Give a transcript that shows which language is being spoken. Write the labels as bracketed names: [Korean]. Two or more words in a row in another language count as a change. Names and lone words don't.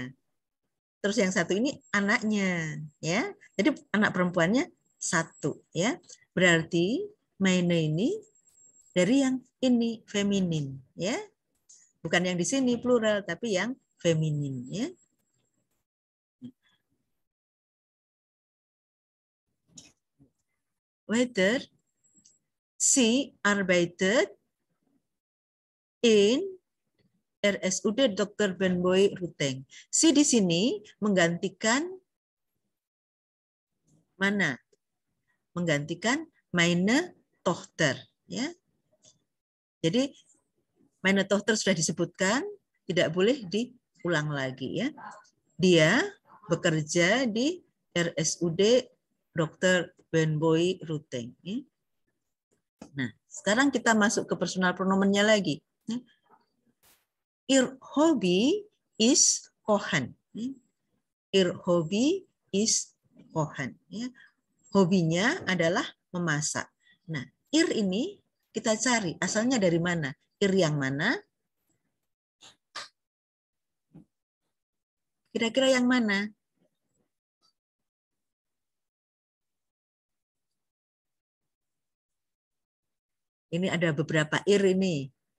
[Indonesian] Terus yang 1 ini anaknya, ya. Jadi anak perempuannya 1, ya. Berarti meine ini dari yang ini feminin, ya. Bukan yang di sini plural, tapi yang feminin, ya. [German] Weiter, sie arbeitet in RSUD Dr. Ben Boy Ruteng. [Indonesian] Si di sini menggantikan mana? Menggantikan [German] meine Tochter, [Indonesian] ya. Jadi [German] meine Tochter [Indonesian] sudah disebutkan, tidak boleh diulang lagi, ya. Dia bekerja di RSUD Dr. Ben Boy Ruteng. Ya. Nah, sekarang kita masuk ke [German] personal pronomennya [Indonesian] lagi. [German] Ihr Hobby is kochen. Ihr Hobby is kochen. [Indonesian] Hobinya adalah memasak. Nah, ihr ini kita cari asalnya dari mana? Ir yang mana? Kira-kira yang mana? Ini ada beberapa ir ini.